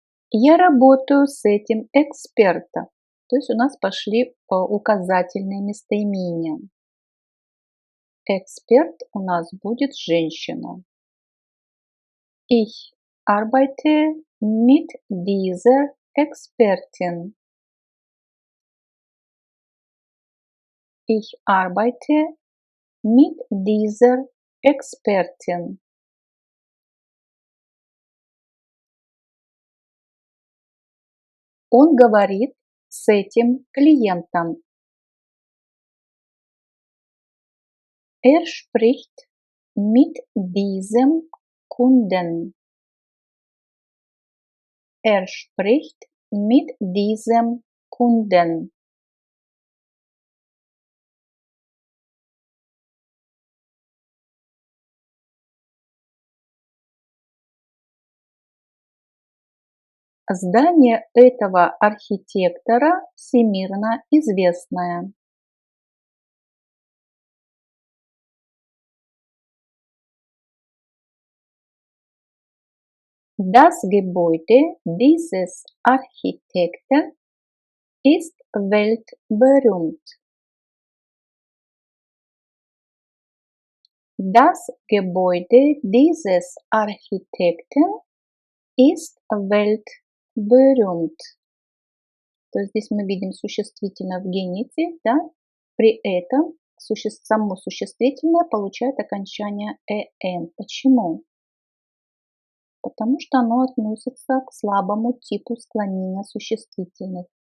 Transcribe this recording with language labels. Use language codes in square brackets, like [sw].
[ru] Я работаю с этим экспертом. То есть у нас пошли указательные местоимения. Эксперт у нас будет женщина. [de] Ich arbeite mit dieser Expertin. Ich arbeite mit dieser Expertin. [ru] Он говорит с этим клиентом. [de] Er spricht mit diesem Kunden. Er spricht mit diesem Kunden. [ru] Здание этого архитектора всемирно известное. [de] Das Gebäude dieses Architekten ist weltberühmt. Das Gebäude dieses Architekten ist weltberühmt. [ru] То есть здесь мы видим существительное в генитиве, да? При этом само существительное получает окончание «эн». Почему? Потому что оно относится к слабому типу склонения существительных.